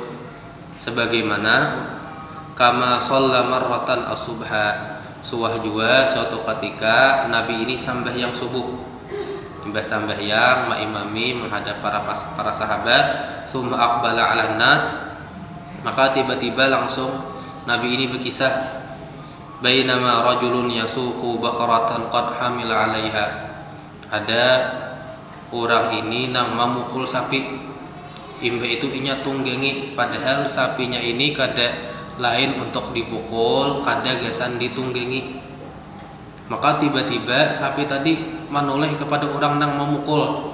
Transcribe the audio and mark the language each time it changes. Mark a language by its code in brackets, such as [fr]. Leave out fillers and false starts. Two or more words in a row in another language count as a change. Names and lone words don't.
[bjn] Sebagaimana [ar] كما صلى مرة الصبح, [bjn] suah juga suatu ketika Nabi ini sambahyang subuh. Imbah sambahyang ma'imami menghadap para sahabat, [ar] ثم أقبل على الناس, [bjn] Maka tiba-tiba langsung Nabi ini berkisah, [ar] بينما رجل يسوق بقرة قد حمل عليها. [bjn] Ada orang ini nang memukul sapi, imbe itu inya tunggangi, padahal sapinya ini kada lain untuk dipukul, kada gasan ditunggangi. Maka tiba-tiba sapi tadi menoleh kepada orang nang memukul.